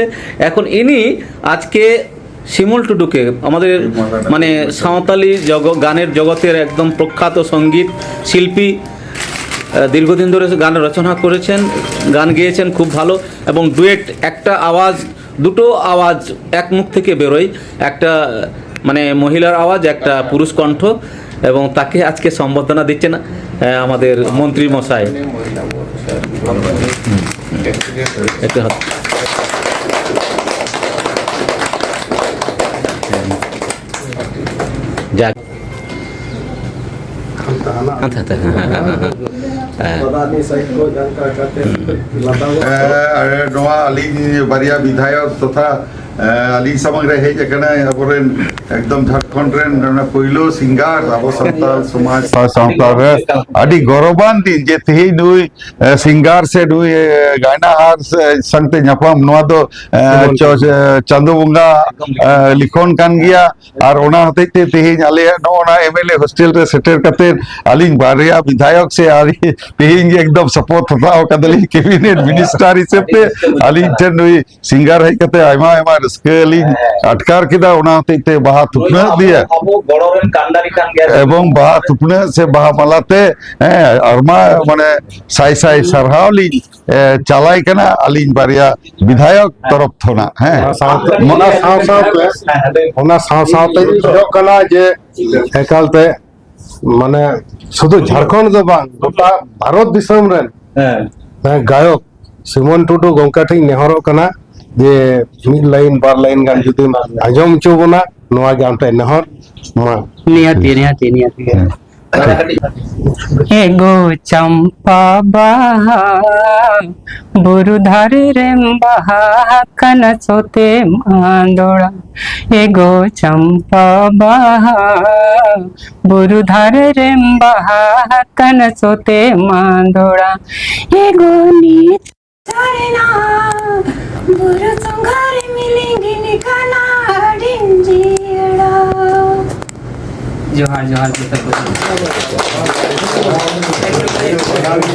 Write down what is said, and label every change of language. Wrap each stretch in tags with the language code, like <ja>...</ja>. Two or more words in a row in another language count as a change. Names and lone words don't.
<bn>এখন ইনি আজকে শিমল টুডুকে আমাদের মানে সাঁওতালি গানের জগতের একদম প্রখ্যাত সঙ্গীত শিল্পী, দীর্ঘদিন ধরে গান রচনা করেছেন, গান গেয়েছেন খুব ভালো, এবং ডুয়েট একটা আওয়াজ, দুটো আওয়াজ এক মুখ থেকে বেরোয়, একটা মানে মহিলার আওয়াজ, একটা পুরুষ কণ্ঠ, এবং তাকে আজকে সম্বর্ধনা দিচ্ছেন আমাদের মন্ত্রী মশাই। একটু হাত। যাক</bn> <sat>नवा अलिंग बारिया विधायक तथा अलिंग समंग रे हेज एकना अबरेन एकदम झारखंड रेन पहिलो सिंगार अब संताल समाज संताल रे अडी गौरवान दिन जे तेही नुई सिंगार से नुई गायना हार संगते ᱧᱟᱯᱟᱢ नवा दो चांदो बंगा लिखोन कान गिया और ओना हतेते तेही आले नोना</sat> <en>MLA hostel</en> <sat>रे सेटर कते अलिंग बारिया विधायक से आली तेही एकदम सपोर्ट हताव कदली</sat> <en>cabinet minister</en> <sat>हिसेबते अलिंग ठेन नुई सिंगार हेज कते आयमा आयमा रस्केलिंग अटकार किदा ओना हतेते बाहा थुपना दिया एवं बाहा थुपना से बाहा मालाते अरमा माने साई साई सरहावली चालाई कना अलिंग बारिया विधायक तरफ थोना है जे एकालते माने शुधु झारखंड दो बांग गोटा भारत दिसम रेन गायक सिमन टुडू गंका ठिक नेहरो कना जे मिड लाइन बार लाइन गान जुदी आजम चोबना नोआ गामते नेहर मा नियति एगो चंपा बाहा बुरुधार रेम बाहा कन सोते मांदोड़ा। एगो चंपा बाहा बुरुधार रेम बाहा कन सोते मांदोड़ा। एगो नीच तारेना बुरु संघारे मिलेंगे निकाना डिंजीड़ा। जोहार जोहार</sat>